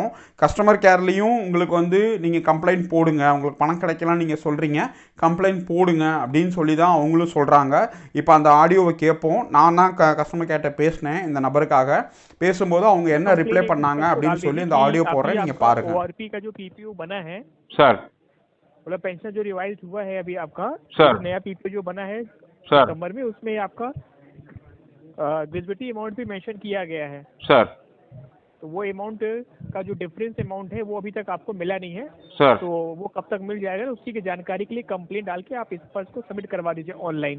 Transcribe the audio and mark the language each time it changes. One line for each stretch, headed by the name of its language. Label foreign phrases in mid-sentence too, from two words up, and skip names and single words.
English: customer careலேயும்
Tamil: உங்களுக்கு வந்து நீங்கள் கம்ப்ளைண்ட் போடுங்க, உங்களுக்கு பணம் கிடைக்கலாம் நீங்கள் சொல்கிறீங்க, கம்ப்ளைண்ட் போடுங்க அப்படின்னு சொல்லி தான் அவங்களும் சொல்கிறாங்க. இப்போ அந்த ஆடியோவை கேட்போம். நான் தான்
English: customer careட்ட
Tamil: பேசினேன் இந்த நபருக்காக. பேசும்போது அவங்க என்ன ரிப்ளை பண்ணாங்க அப்படின்னு சொல்லி இந்த ஆடியோ போடுறேன், நீங்கள் பாருங்கள். சார்
Hindi: मतलब पेंशन जो रिवाइज हुआ है अभी आपका, सर नया पीपीओ जो बना है सर नंबर में, उसमें आपका
English: gratuity amount
Hindi: भी मेंशन किया गया है सर। तो वो अमाउंट का जो
English: difference amount
Hindi: है वो अभी तक आपको मिला नहीं है सर। तो वो कब तक मिल जाएगा, उसी की जानकारी के लिए कंप्लेंट डाल के आप इस पर को सबमिट करवा दीजिए ऑनलाइन।